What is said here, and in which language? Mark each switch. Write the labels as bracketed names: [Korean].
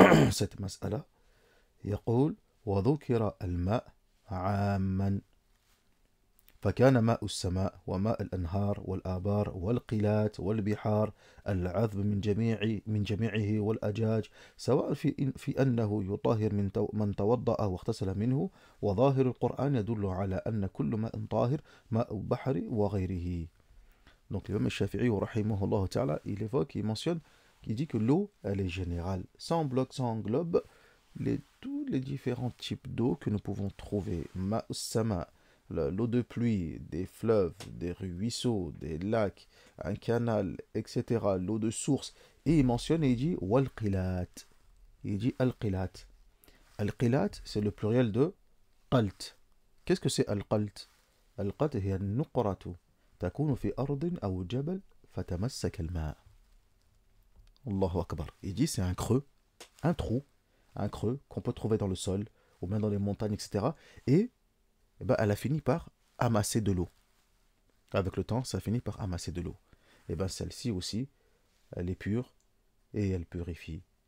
[French] cette mas'ala, [Arabic] يقول وذكر الماء عاما فكان ماء السماء وماء الأنهار والآبار والقلات والبحار العذب من جميعه والأجاج سواء في أنه يطهر من توضأ واغتسل منه وظاهر القرآن يدل على أن كل ماء طاهر ماء بحر وغيره. [French] Donc l'imam al-Shafi'i [Arabic] rahimahullah ta'ala, [French] il évoque, il mentionne, il dit que l'eau, elle est générale, ça englobe tous les différents types d'eau que nous pouvons trouver. Ma'us sama, l'eau de pluie, des fleuves, des ruisseaux, des lacs, un canal, etc. L'eau de source. Et il mentionne et il dit wal-qilat. Il dit al-qilat. Al-qilat, c'est le pluriel de qalt. Qu'est-ce que c'est al-qalt? Al-qalt est al-nuqratu. [Arabic] تكون في أرض أو جبل فتمسك الماء. Allahu Akbar. [French] Il dit c'est un creux, un trou, un creux qu'on peut trouver dans le sol, ou même dans les montagnes, etc. Et, ben, elle a fini par amasser de l'eau. Avec le temps, ça finit par amasser de l'eau. Et ben celle-ci aussi, elle est pure et elle purifie.